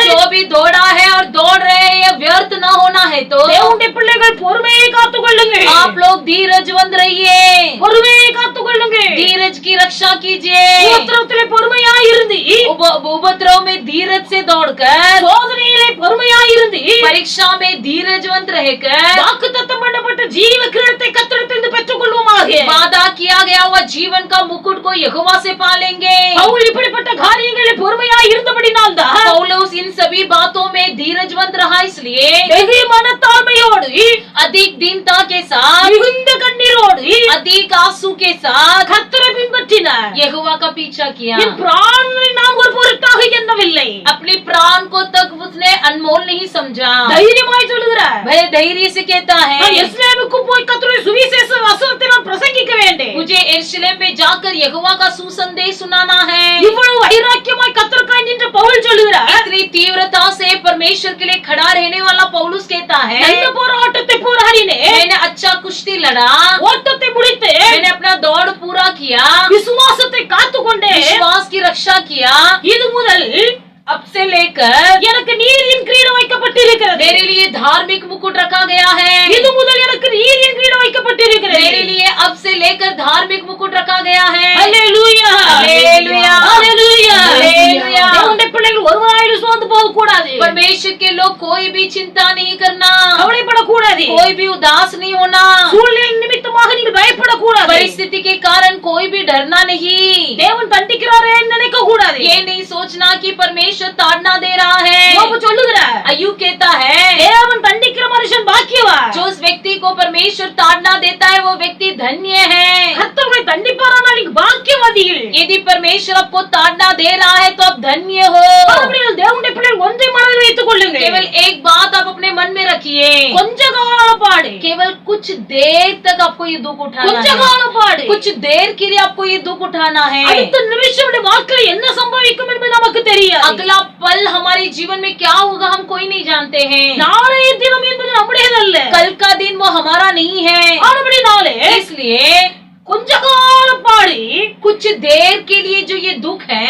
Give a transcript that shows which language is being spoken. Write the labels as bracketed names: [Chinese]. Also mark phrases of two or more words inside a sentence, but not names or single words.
[Hindi] जो भी दौड़ा है और दौड़ रहे हैं ये व्यर्थ न होना है तो [Tamil] தேவனுடைய பிள்ளைகள் பொறுமையை காத்துக் கொள்ளுங்கள். [Hindi] आप लोग धीरजवंत रहिए, [Tamil] பொறுமையை காத்துக் கொள்ளுங்கள். [Hindi] धीरज की रक्षा कीजिए। [Tamil] உபத்திரவத்திலே பொறுமையாய் இருந்து, [Hindi] उपद्रव में धीरज से दौड़कर, [Tamil] சோதனையிலே பொறுமையாய் இருந்து, [Hindi] परीक्षा में धीरजवंत रहकर [Tamil] வாக்குத்தத்தம் பண்ணப்பட்ட ஜீவ கிரீடத்தை கர்த்தரிடத்திலிருந்து பெற்றுக் கொள்வோமாக. [Hindi] वादा किया गया हुआ जीवन का मुकुट को यहोवा से पालेंगे। [Tamil] பவுல் இப்படிப்பட்ட காரியங்களில் பொறுமையாய் இருந்தபடினால்தான் [Hindi] पौलुस इन सभी बातों में धीरजवंत रहा, इसलिए [Tamil] வெகு மனத்தாழ்மையோடு [Hindi] अधिक दीनता के साथ [Tamil] மிகுந்த கண்ணீரோடு கண்ணீரோடு [Hindi] अधिक आंसू के साथ [Tamil] கர்த்தரை பின்பற்றினார். [Hindi] यहोवा का पीछा किया। [Tamil] என் பிராணனை நான் ஒரு பொருட்டாக எண்ணவில்லை. [Hindi] अपने प्राण को तक उसने अनमोल नहीं समझा। [Tamil] தைரியமாய் சொல்லுகிறார். [Hindi] वह धैर्य से कहता है, [Tamil] நான் எருசலேமுக்கு போய் கர்த்தருடைய சுவிசேஷ வசனத்தை நான் பிரசங்கிக்க வேண்டும். [Hindi] मुझे यरूशलेम में जाकर यहोवा का सुसंदेश सुनाना है। [Tamil] இவ்வளவு வைராக்கியமாய் கர்த்தருக்காய் நின்ற பவுல் சொல்லுகிறார். [Hindi] इतनी तीव्रता से परमेश्वर के लिए खड़ा रहने वाला पौलुस कहता है, [Tamil] நல்ல போராட்டத்தை போராடினேன். [Hindi] मैंने अच्छा कुश्ती लड़ा, [Tamil] ஓட்டத்தை முடித்தேன். [Hindi] मैंने अपना दौड़ पूरा किया, [Tamil] விசுவாசத்தை காத்துக்கொண்டேன். [Hindi] विश्वास की रक्षा किया। [Tamil] இது முதல் [Hindi] अब से लेकर [Tamil] எனக்கு நீதியின் கிரீடம் வைக்கப்பட்டிருக்கிறது. [Hindi] मेरे लिए धार्मिक मुकुट रखा गया है। [Tamil] இது முதல் எனக்கு நீதியின் கிரீடம் வைக்கப்பட்டிருக்கிறது. [Hindi] मेरे लिए अब से लेकर धार्मिक मुकुट रखा गया है। [Tamil] ஹல்லேலூயா ஹல்லேலூயா ஹல்லேலூயா ஹல்லேலூயா। தேவனுடைய பிள்ளைகள் ஒருவராயிலும் சோர்ந்து போக கூடாது. [Hindi] परमेश्वर के लोग कोई भी चिंता नहीं करना, [Tamil] கவலைப்பட கூடாது. [Hindi] कोई भी उदास नहीं होना, [Tamil] சூழ்நிலை நிமித்தமாக நீங்கள் பயப்பட கூடாது. [Hindi] परिस्थिति के कारण कोई भी डरना नहीं। [Tamil] தேவன் தண்டிக்கிறாரே நினைக்க கூடாது. [Hindi] ये नहीं सोचना कि परमेश्वर ताड़ना दे रहा है। [Tamil] யோபு சொல்லுகிறார், [Hindi] अय्यूब कहता है, [Tamil] தேவன் தண்டிக்கிற மனுஷன் பாக்கியவான். [Hindi] जो उस व्यक्ति को परमेश्वर ताड़ना देता है वो व्यक्ति धन्य है। [Tamil] கர்த்தரை தண்டிப்பாரானால் நீங்க பாக்கியவாதிகள். [Hindi] यदि परमेश्वर आपको ताड़ना दे रहा है तो आप धन्य हो। [Tamil] மறுபடியும் தேவனுடைய பிள்ளைகள் ஒன்றை மனதில் வைத்துக் கொள்ளுங்கள். [Hindi] केवल एक बात आप अपने मन में रखिए, [Tamil] கொஞ்ச காலம் பாடு, [Hindi] केवल कुछ देर तक आपको ये दुख उठाना [Tamil] கொஞ்ச [Hindi] है। [Tamil] காலம் பாடு. [Hindi] कुछ देर के लिए आपको ये दुख उठाना है। [Tamil] அடுத்த நிமிஷம் வாழ்க்கையில் என்ன சம்பவிக்கும் என்பது நமக்கு தெரியாது. [Hindi] अगला पल हमारे जीवन में क्या होगा हम कोई नहीं जानते हैं। [Tamil] நாளைய தினம் என்பது நம்முடையதல்ல. [Hindi] कल का दिन वो हमारा नहीं है। [Tamil] ஆனபடினாலே [Hindi] इसलिए [Tamil] கொஞ்ச காலம் பாடி [Hindi] कुछ देर के लिए जो ये दुख है,